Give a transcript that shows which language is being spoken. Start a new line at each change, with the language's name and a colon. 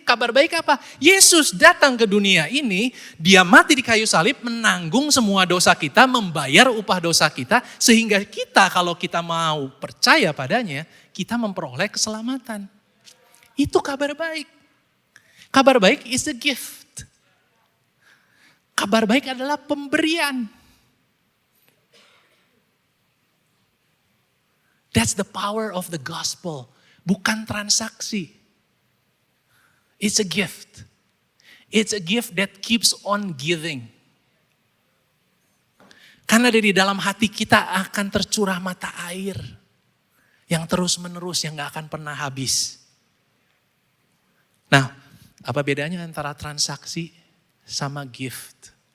Indonesian: Kabar baik apa? Yesus datang ke dunia ini, dia mati di kayu salib, menanggung semua dosa kita, membayar upah dosa kita, sehingga kita kalau kita mau percaya padanya, kita memperoleh keselamatan. Itu kabar baik. Kabar baik
English: is a gift.
Indonesian: Kabar baik adalah pemberian.
English: That's the power of the gospel.
Indonesian: Bukan transaksi.
English: It's a gift. It's a gift that keeps on giving.
Indonesian: Karena dari dalam hati kita akan tercurah mata air. Yang terus menerus, yang gak akan pernah habis. Nah, apa bedanya antara transaksi sama gift?